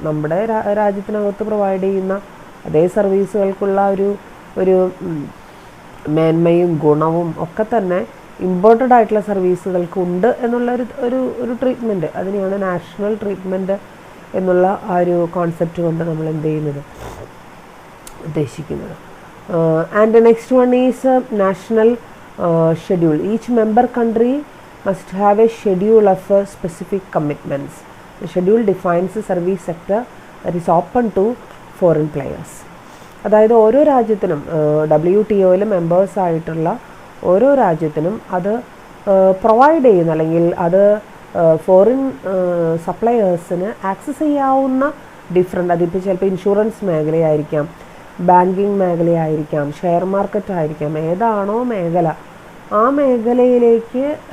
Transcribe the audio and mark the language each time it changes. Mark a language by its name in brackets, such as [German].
[Malayalam] നമ്മുടെ രാജ്യത്തിനകത്ത് പ്രൊവൈഡ് ചെയ്യുന്ന അതേ സർവീസുകൾക്കുള്ള ഒരു മേന്മയും ഗുണവും ഒക്കെ തന്നെ ഇമ്പോർട്ടഡ് ആയിട്ടുള്ള സർവീസുകൾക്ക് ഉണ്ട് എന്നുള്ള ഒരു ട്രീറ്റ്മെൻറ്റ്, അതിനെയാണ് നാഷണൽ ട്രീറ്റ്മെൻറ്റ് എന്നുള്ള ആ ഒരു കോൺസെപ്റ്റ് കൊണ്ട് നമ്മൾ എന്ത് ചെയ്യുന്നത്, ഉദ്ദേശിക്കുന്നത്. [English] And next one is national schedule. Each member country must have a schedule of specific commitments. The schedule defines the service sector that is open to foreign players. [Malayalam] അതായത് ഓരോ രാജ്യത്തിനും WTOയിൽ മെമ്പേഴ്സ് ആയിട്ടുള്ള ഓരോ രാജ്യത്തിനും അത് പ്രൊവൈഡ് ചെയ്യുന്ന അല്ലെങ്കിൽ അത് ഫോറിൻ സപ്ലയേഴ്സിന് ആക്സസ് ചെയ്യാവുന്ന അതിപ്പോൾ ചിലപ്പോൾ ഇൻഷുറൻസ് മേഖലയായിരിക്കാം, ബാങ്കിങ് മേഖലയായിരിക്കാം, ഷെയർ മാർക്കറ്റ് ആയിരിക്കാം, ഏതാണോ മേഖല ആ മേഖലയിലേക്ക്